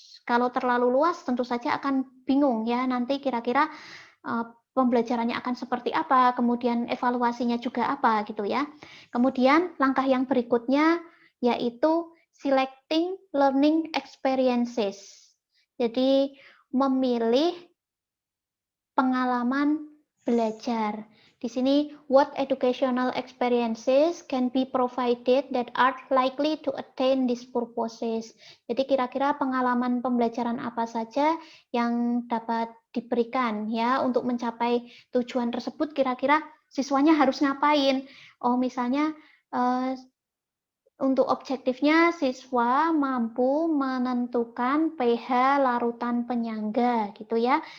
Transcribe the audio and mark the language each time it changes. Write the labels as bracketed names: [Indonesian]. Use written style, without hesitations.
[Indonesian] Kalau terlalu luas tentu saja akan bingung ya, nanti kira-kira pembelajarannya akan seperti apa, kemudian evaluasinya juga apa gitu ya. Kemudian langkah yang berikutnya yaitu [English] selecting learning experiences. [Indonesian] Jadi memilih pengalaman belajar. Di sini, [English] what educational experiences can be provided that are likely to attain these purposes. [Indonesian] Jadi kira-kira pengalaman pembelajaran apa saja yang dapat diberikan ya untuk mencapai tujuan tersebut, kira-kira siswanya harus ngapain? Oh, misalnya untuk objektifnya, siswa mampu menentukan pH larutan penyangga, gitu ya.